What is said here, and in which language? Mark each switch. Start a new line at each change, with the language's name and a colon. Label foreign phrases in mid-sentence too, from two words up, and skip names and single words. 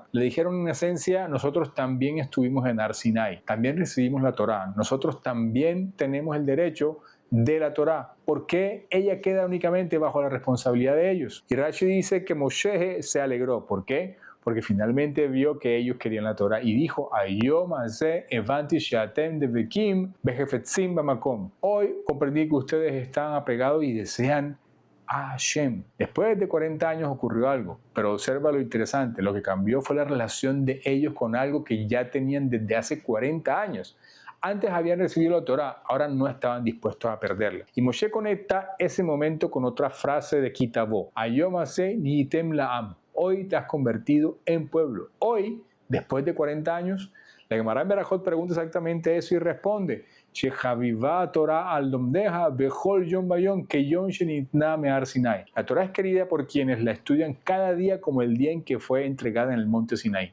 Spanish: Le dijeron en esencia, nosotros también estuvimos en Har Sinai, también recibimos la Torah, nosotros también tenemos el derecho de la Torah. ¿Por qué ella queda únicamente bajo la responsabilidad de ellos? Y Rashi dice que Moshe se alegró. ¿Por qué? Porque finalmente vio que ellos querían la Torah y dijo,
Hebrew: היום הזה הבנתי שאתם דבקים בחפצים במקום.
Spanish: Hoy comprendí que ustedes están apegados y desean a Hashem. Después de 40 años ocurrió algo, pero observa lo interesante, lo que cambió fue la relación de ellos con algo que ya tenían desde hace 40 años. Antes habían recibido la Torah, ahora no estaban dispuestos a perderla. Y Moshe conecta ese momento con otra frase de Kitabo,
Hebrew: היום הזה נהייתם לעם.
Spanish: Hoy te has convertido en pueblo. Hoy, después de 40 años, la Gemara en Berajot pregunta exactamente eso y responde, la Torah es querida por quienes la estudian cada día como el día en que fue entregada en el monte Sinai.